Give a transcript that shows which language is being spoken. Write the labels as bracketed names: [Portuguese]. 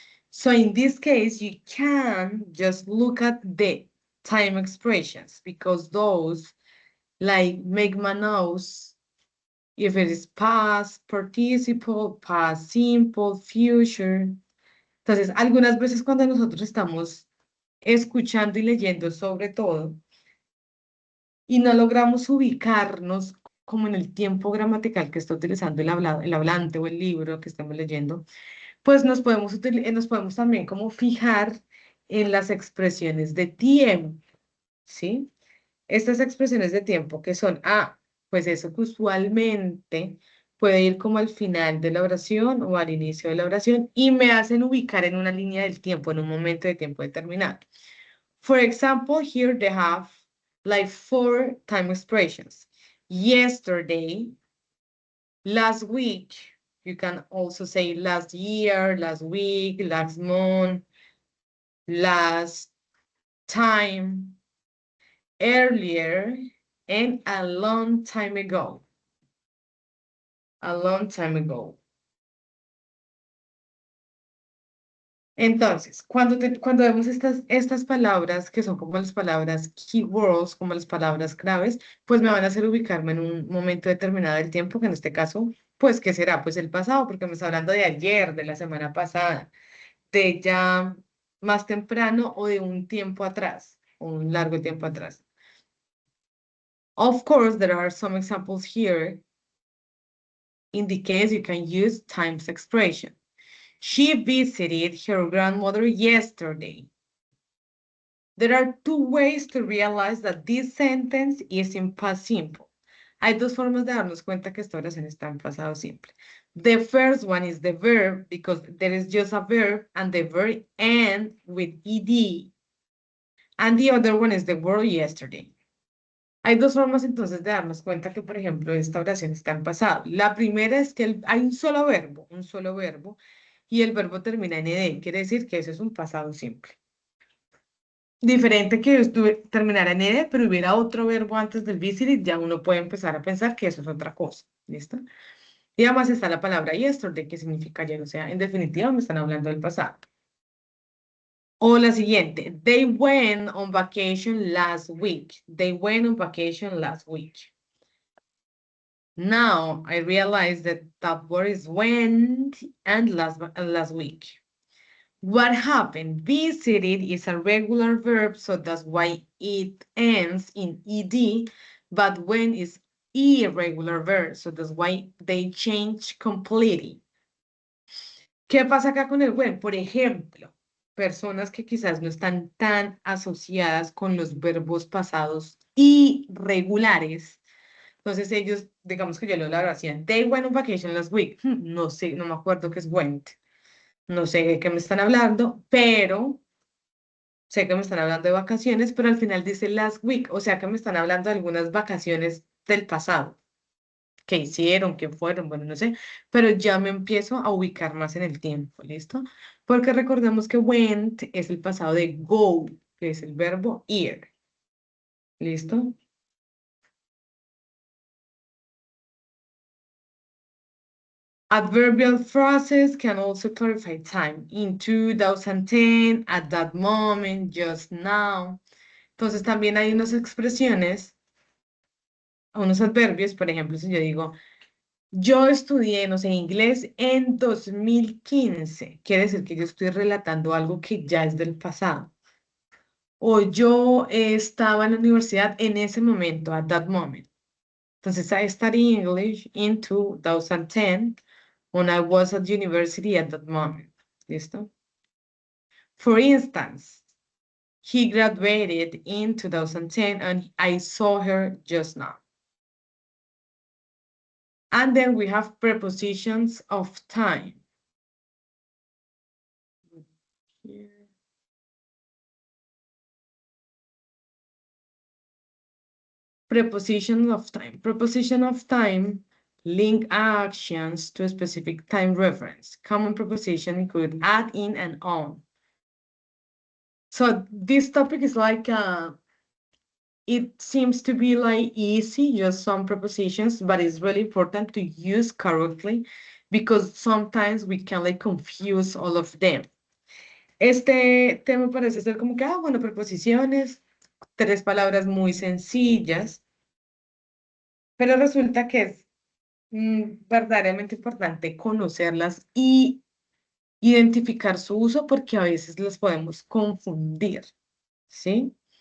[English] So in this case, you can just look at the time expressions because those like make my nose if it is past, participle, past simple, future. [Spanish] Entonces, algunas veces cuando nosotros estamos escuchando y leyendo sobre todo y no logramos ubicarnos como en el tiempo gramatical que está utilizando el hablante o el libro que estamos leyendo, pues nos podemos también como fijar en las expresiones de tiempo, ¿sí? Estas expresiones de tiempo que son, pues eso que usualmente puede ir como al final de la oración o al inicio de la oración y me hacen ubicar en una línea del tiempo, en un momento de tiempo determinado. [English] For example, here they have like 4 time expressions. Yesterday, last week, you can also say last year, last week, last month, last time, earlier, and a long time ago. A long time ago. [Spanish] Entonces, cuando vemos estas palabras que son como las palabras keywords, como las palabras claves, pues me van a hacer ubicarme en un momento determinado del tiempo, que en este caso, pues, ¿qué será? Pues el pasado, porque me está hablando de ayer, de la semana pasada, de ya más temprano o de un tiempo atrás, un largo tiempo atrás. [English] Of course, there are some examples here. In the case, you can use times expression. She visited her grandmother yesterday. There are two ways to realize that this sentence is in past simple. [Spanish] Hay dos formas de darnos cuenta que esta oración está en pasado simple. [English] The first one is the verb, because there is just a verb and the verb ends with ed. And the other one is the word yesterday. [Spanish] Hay dos formas entonces de darnos cuenta que, por ejemplo, esta oración está en pasado. La primera es que hay un solo verbo, y el verbo termina en ed, quiere decir que eso es un pasado simple. Diferente que terminara en ed, pero hubiera otro verbo antes del visited, ya uno puede empezar a pensar que eso es otra cosa. ¿Listo? Y además está la palabra yesterday, que significa ayer, o sea, en definitiva me están hablando del pasado. O la siguiente, [English] they went on vacation last week. They went on vacation last week. Now I realize that that word is went and last week. What happened? Visited is a regular verb, so that's why it ends in ed, but when is irregular verb, so that's why they change completely. [Spanish] ¿Qué pasa acá con el when? Por ejemplo, personas que quizás no están tan asociadas con los verbos pasados irregulares. Entonces ellos, digamos que yo lo hacían, [English] they went on vacation last week. [Spanish] No sé, no me acuerdo qué es went. No sé de qué me están hablando, pero sé que me están hablando de vacaciones, pero al final dice last week, o sea que me están hablando de algunas vacaciones del pasado, que hicieron, que fueron, bueno, no sé, pero ya me empiezo a ubicar más en el tiempo, ¿listo? Porque recordemos que went es el pasado de go, que es el verbo ir, ¿listo? [English] Adverbial phrases can also clarify time. In 2010, at that moment, just now. [Spanish] Entonces también hay unas expresiones, unos adverbios, por ejemplo, si yo digo, yo estudié, no sé, inglés en 2015, quiere decir que yo estoy relatando algo que ya es del pasado. O yo estaba en la universidad en ese momento, [English] at that moment. Entonces, I studied English in 2010 when I was at university at that moment. ¿Listo? For instance, he graduated in 2010 and I saw her just now. And then we have prepositions of time. Here. Preposition of time. Preposition of time link actions to a specific time reference. Common preposition include at, in, and on. So this topic is like, it seems to be like easy, just some prepositions, but it's really important to use correctly because sometimes we can like confuse all of them. [Spanish] Este tema parece ser como que, bueno, preposiciones, tres palabras muy sencillas, pero resulta que es verdaderamente importante conocerlas y identificar su uso porque a veces las podemos confundir, ¿sí?